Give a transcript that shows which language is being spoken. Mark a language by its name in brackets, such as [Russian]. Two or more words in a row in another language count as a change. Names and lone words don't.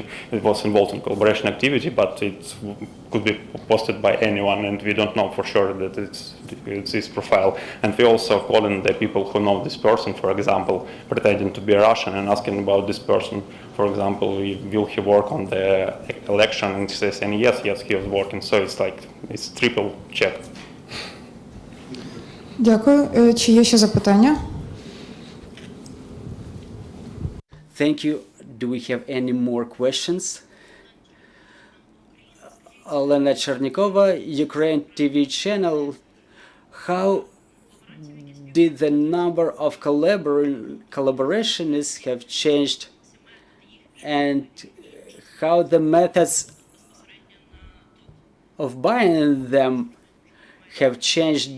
[English] It was involved in collaboration activity, but it could be posted by anyone, and we don't know for sure that it's his profile. And we also calling the people who know this person, for example, pretending to be Russian and asking about this person. For example, will he work on the election? And he says, and yes, he was working. So it's like, it's triple check. [Ukrainian] Дякую. Чи є ще запитання? [English] Thank you. Do we have any more questions? Olena Chernikova, Ukraine TV channel. How did the number of collaborationists have changed, and how the methods of buying them have changed?